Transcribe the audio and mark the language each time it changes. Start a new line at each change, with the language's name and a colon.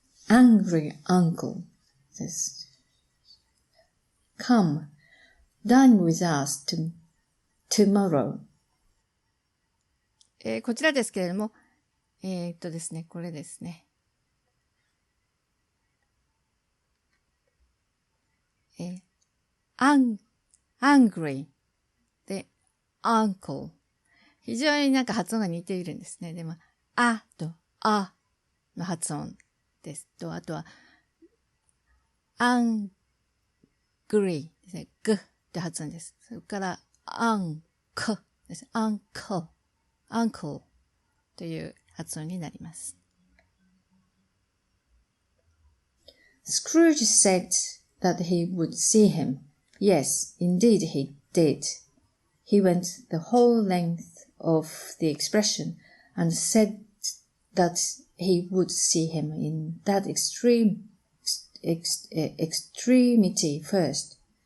English: Angry uncle says, Come, dine with us tomorrow.
Japanese: こちらですけれども、ですね、これですね。 angry で uncle。非常に発音が似ているんですね。でも、あとあの発音ですと、あとは、angry ですね。ぐって発音です。それから、unk です。 uncle という発音になります。
English: Scrooge said that he would see him. Yes, indeed he did. He went the whole length of the expression and said that he would see him in that extremity first.